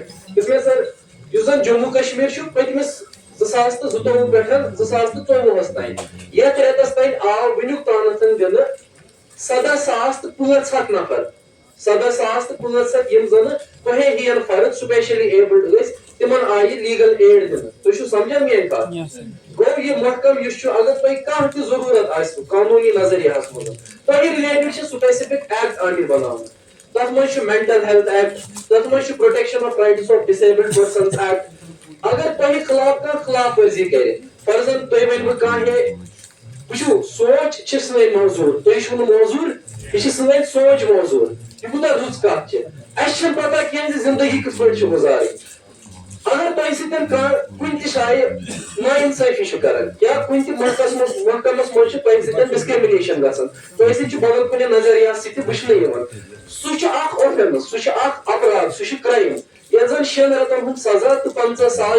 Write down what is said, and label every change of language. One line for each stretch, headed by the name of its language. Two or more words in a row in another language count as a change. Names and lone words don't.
Kashmiri: یُس مےٚ سر یُس زن جموں کشمیٖر چھُ پٔتمِس 2022 پٮ۪ٹھ 2024 تام یتھ رٮ۪تس تام آو وُنیُک تامتھ دِنہٕ 17,500 نفر 17,500 یم زن تۄہے ہِین فرد
English: specially abled
Kashmiri: ٲسۍ تِمن آیہِ
English: legal aid
Kashmiri: دِنہٕ. تُہۍ چھِو سمجھان میٲنۍ کتھ. گوٚو یہِ محکم یُس چھُ اگر تۄہہِ کانٛہہ تہِ ضروٗرت آسوٕ قانوٗنی نظریہس منٛز تۄہہِ رِلیٹڈ چھِ
English: specific act
Kashmiri: آمٕتۍ بناونہٕ. تتھ منٛز چھُ
English: mental health act
Kashmiri: تتھ منٛز چھُ
English: protection of rights of disabled persons act.
Kashmiri: اگر تۄہہِ خلاف کانٛہہ خلاف ورزی کرِ فرضن تُہۍ ؤنِو کانٛہہ ہے وٕچھِو سونٛچ چھِ سٲنۍ موضوٗر تُہۍ چھِو نہٕ موضوٗر یہِ چھِ سٲنۍ سونٛچ موضوٗر. یہِ کوٗتاہ رٕژ کتھ چھِ. اَسہِ چھنہٕ پتہ کینٛہہ زِ زندگی کِتھ پٲٹھۍ چھِ گُزارٕنۍ. اگر تۄہہِ تۄہہِ سۭتۍ کُنہِ تہِ جایہِ نااِنصٲفی چھِ کران یا کُنہِ تہِ محکمس منٛز چھِ تۄہہِ سۭتۍ ڈسکرمنیشن گژھان تۄہہِ سۭتۍ چھُ بدل کُنہِ نظریات سۭتۍ وٕچھنہٕ یِوان سُہ چھُ اکھ اوفینس سُہ چھُ اکھ اپراد سُہ چھُ کرایِم یتھ زن 6 رٮ۪تن ہُنٛد سزا تہٕ 50 ساس